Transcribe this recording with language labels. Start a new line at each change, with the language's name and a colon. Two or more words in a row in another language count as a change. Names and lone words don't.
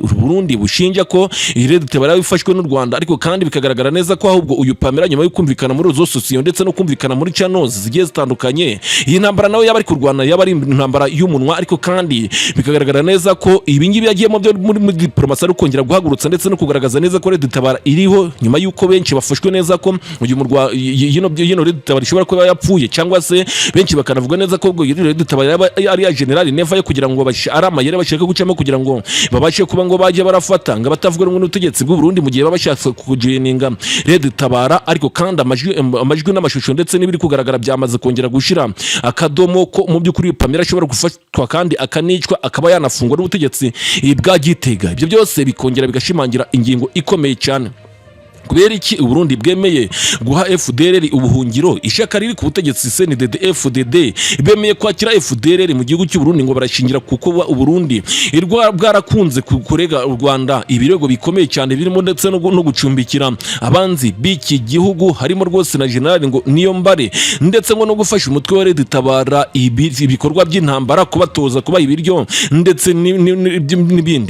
Kinyarwanda: Burundi bushinja ko iyi Red Tabara yifashwe n'u Rwanda, ariko kandi bikagaragara neza ko ahubwo uyu Pamela nyuma yo kumvikana muri zo sosiyo ndetse no kumvikana muri channels zigiye zitandukanye, iyi ntambara nawe yaba ari kurwana yaba ari intambara y'umunwa. Ariko kandi bikagaragara neza ko ibi ngibi yagiyemo byo muri diplomasi ari kongera guhagurutsa ndetse no kugaragaza neza ko Red Tabara iriho nyuma yuko benshi bafashwe neza ko uyu murwa yino Red Tabara ishobora kuba yapfuye, cyangwa se benshi bakanavuga neza ko Red Tabara ari ya General Neva yo kugira ngo ari amayere bashaka gucamo kugira ngo babashe kuba ngo bajye barafata ngo batavuga rumwe n'ubutegetsi bw'u Burundi mu gihe babashatse kujininga Red Tabara. Ariko kandi amajwi n'amashusho ndetse n'ibiri kugaragara byamaze kongera gushira akadomo ko mu by'ukuri Pamela ashobora gufatwa kandi akanicwa akaba yanafungwa n'ubutegetsi bwa Gitega. Ibyo byose bikongera bigashimangira ingingo ikomeye cyane. Kubera iki Burundi bwemeye guha FDLR ubuhungiro? Ishaka riri ku butegetsi CNDD FDD bemeye kwakira FDLR mu gihugu cy'u Burundi ngo barashingira kuko Burundi bwarakunze kurega u Rwanda ibirego bikomeye cyane birimo ndetse no gucumbikira abanzi b'iki gihugu, harimo rwose na General ngo niyo mbare ndetse ngo no gufasha umutwe wa Red Tabara ibikorwa by'intambara kubatoza kuba ibiryo ndetse n'ibindi.